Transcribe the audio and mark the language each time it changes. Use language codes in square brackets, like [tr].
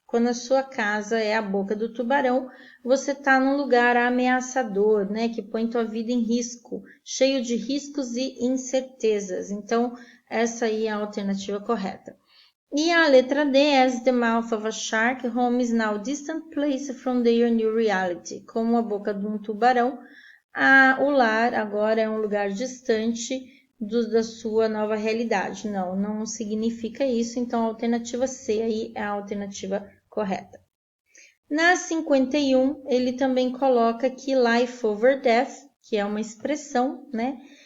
[pt] Quando a sua casa é a boca do tubarão, você está num lugar ameaçador, né? Que põe tua vida em risco, cheio de riscos e incertezas. Então, essa aí é a alternativa correta. E a letra D, [en] as the mouth of a shark, home is now a distant place from their new reality. [pt] Como a boca de um tubarão, o lar agora é um lugar distante da sua nova realidade. Não significa isso, então a alternativa C aí é a alternativa correta. Na 51, ele também coloca aqui [en] life over death, [pt] que é uma expressão, né?